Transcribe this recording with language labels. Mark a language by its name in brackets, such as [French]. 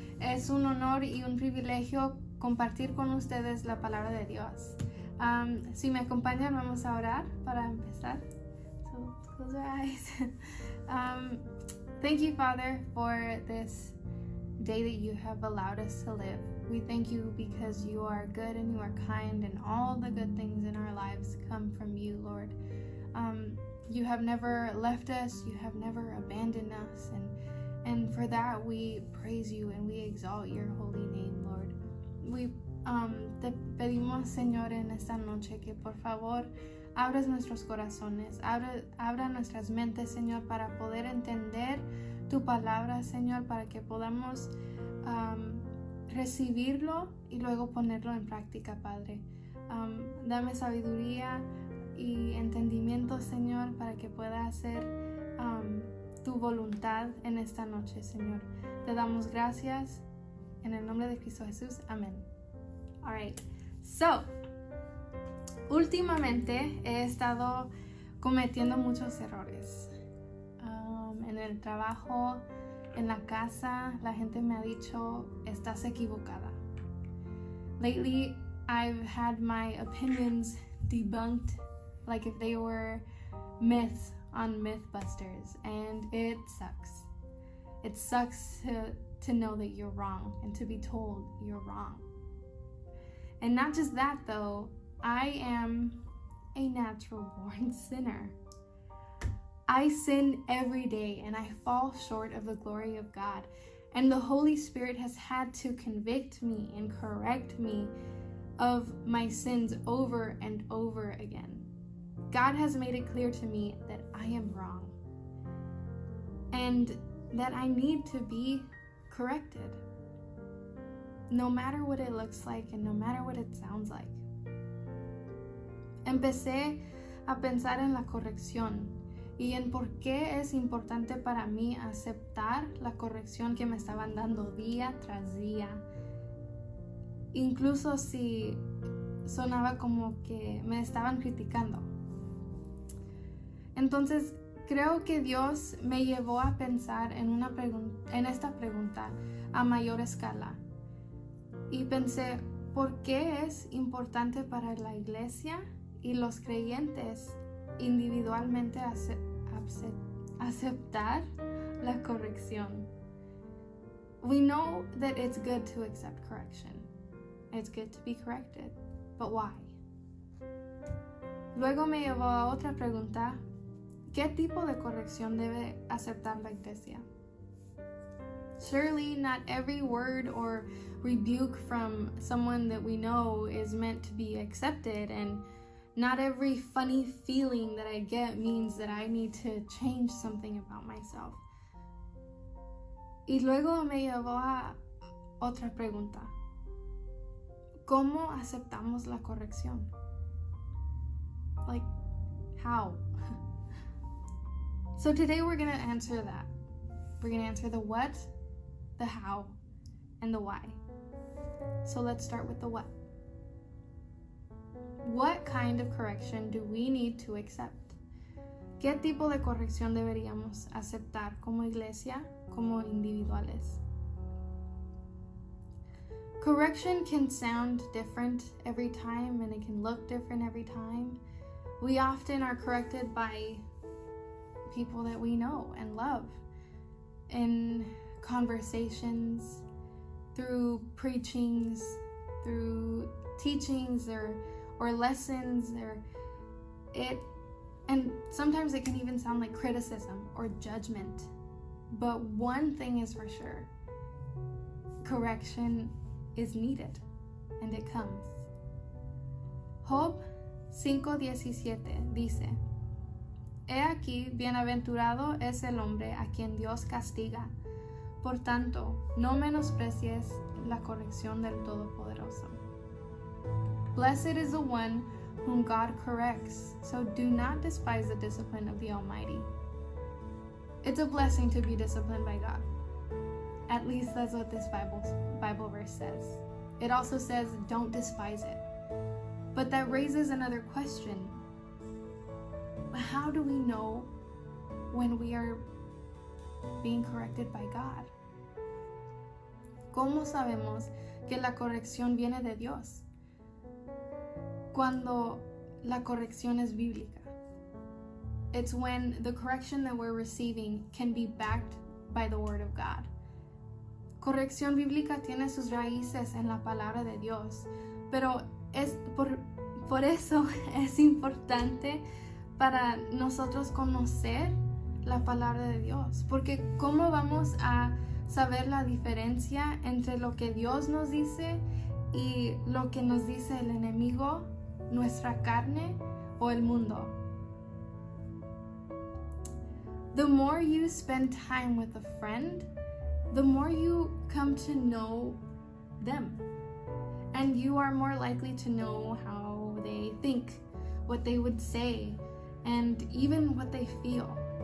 [Spanish] Es un honor y un privilegio compartir con ustedes la palabra de Dios. Si me acompañan, vamos a orar para empezar. [English] So close our eyes. Thank you, Father, for this day that you have allowed us to live. We thank you because you are good and you are kind, and all the good things in our lives come from you, Lord. You have never left us, you have never abandoned us, and for that we praise you and we exalt your holy name, Lord. [Spanish] We te pedimos, Señor, en esta noche que por favor abras nuestros corazones, abra nuestras mentes, Señor, para poder entender tu palabra, Señor, para que podamos recibirlo y luego ponerlo en práctica, Padre. Dame sabiduría y entendimiento, Señor, para que pueda hacer tu voluntad en esta noche, Señor. Te damos gracias en el nombre de Cristo Jesús. Amén. [English] All right. [Spanish] So, últimamente he estado cometiendo muchos errores. En el trabajo, en la casa, la gente me ha dicho, estás equivocada. [English] Lately, I've had my opinions debunked like if they were myths on Mythbusters, and it sucks. It sucks to know that you're wrong and to be told you're wrong. And not just that though, I am a natural born sinner. I sin every day and I fall short of the glory of God. And the Holy Spirit has had to convict me and correct me of my sins over and over again. God has made it clear to me that I am wrong and that I need to be corrected, no matter what it looks like and no matter what it sounds like. [Spanish] Empecé a pensar en la corrección y en por qué es importante para mí aceptar la corrección que me estaban dando día tras día, incluso si sonaba como que me estaban criticando. Entonces, creo que Dios me llevó a pensar en esta pregunta a mayor escala. Y pensé, ¿por qué es importante para la iglesia y los creyentes individualmente aceptar la corrección? [English] We know that it's good to accept correction. It's good to be corrected. But why? [Spanish] Luego me llevó a otra pregunta. ¿Qué tipo de corrección debe aceptar la iglesia? [English] Surely not every word or rebuke from someone that we know is meant to be accepted, and not every funny feeling that I get means that I need to change something about myself. [Spanish] Y luego me llevó a otra pregunta. ¿Cómo aceptamos la corrección? [English] Like, how? So today we're going to answer that. We're going to answer the what, the how, and the why. So let's start with the what. What kind of correction do we need to accept? [Spanish] ¿Qué tipo de corrección deberíamos aceptar como iglesia, como individuales? [English] Correction can sound different every time, and it can look different every time. We often are corrected by people that we know and love in conversations, through preachings, through teachings or lessons, and sometimes it can even sound like criticism or judgment. But one thing is for sure, correction is needed, and it comes. [Spanish] Job 5:17 dice, He aquí, bienaventurado es el hombre a quien Dios castiga. Por tanto, no menosprecies la corrección del Todopoderoso. [English] Blessed is the one whom God corrects, so do not despise the discipline of the Almighty. It's a blessing to be disciplined by God. At least that's what this Bible verse says. It also says, don't despise it. But that raises another question. How do we know when we are being corrected by God? [Spanish] ¿cómo sabemos que la corrección viene de Dios? Cuando la corrección es bíblica. [English] It's when the correction that we're receiving can be backed by the Word of God. [Spanish] Corrección bíblica tiene sus raíces en la palabra de Dios, pero es por eso es importante para nosotros conocer la palabra de Dios, porque ¿cómo vamos a saber la diferencia entre lo que Dios nos dice y lo que nos dice el enemigo, nuestra carne o el mundo? [English] The more you spend time with a friend, the more you come to know them. And you are more likely to know how they think, what they would say, and even what they feel.